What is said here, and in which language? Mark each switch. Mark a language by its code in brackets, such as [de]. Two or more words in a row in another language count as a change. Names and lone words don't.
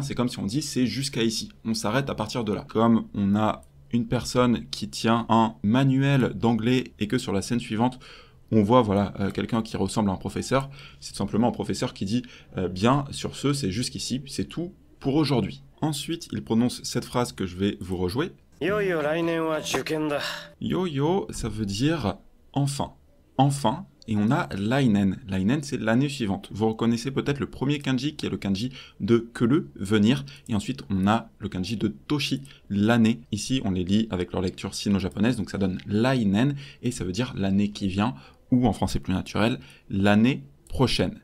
[fr] C'est comme si on dit c'est jusqu'à ici. On s'arrête à partir de là. Comme on a une personne qui tient un manuel d'anglais et que sur la scène suivante, on voit voilà quelqu'un qui ressemble à un professeur. C'est tout simplement un professeur qui dit bien sur ce, c'est jusqu'ici, c'est tout pour aujourd'hui. Ensuite, il prononce cette phrase que je vais vous rejouer. [ja] Yo-yo, 来年は受験だ. [fr] Yo-yo, ça veut dire enfin. Enfin, et on a lainen. Lainen, c'est l'année suivante. Vous reconnaissez peut-être le premier kanji qui est le kanji de kuru, venir. Et ensuite, on a le kanji de toshi, l'année. Ici, on les lit avec leur lecture sino-japonaise, donc ça donne lainen, et ça veut dire l'année qui vient, ou en français plus naturel, l'année prochaine.